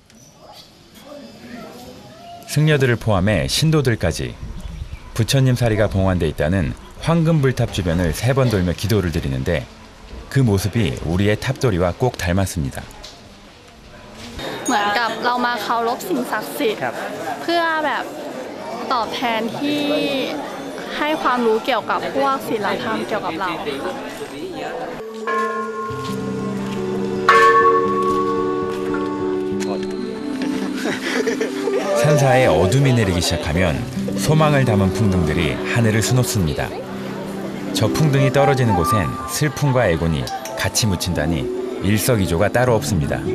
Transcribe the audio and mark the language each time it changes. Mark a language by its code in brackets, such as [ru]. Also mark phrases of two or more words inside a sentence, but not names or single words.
[ko] 승려들을 포함해 신도들까지 부처님 사리가 봉안돼 있다는 황금불탑 주변을 3번 돌며 기도를 드리는데 그 모습이 우리의 탑돌이와 꼭 닮았습니다. [th] เหมือนกับเรามาเคารพสิ่งศักดิ์สิทธิ์เพื่อแบบตอบแทนที่ให้ความรู้เกี่ยวกับพวกศีลธรรมเกี่ยวกับเรา [ko] 산사에 어둠이 내리기 시작하면 소망을 담은 풍등들이 하늘을 수놓습니다. 저 풍등이 떨어지는 곳엔 슬픔과 애곤이 같이 묻힌다니 일석이조가 따로 없습니다.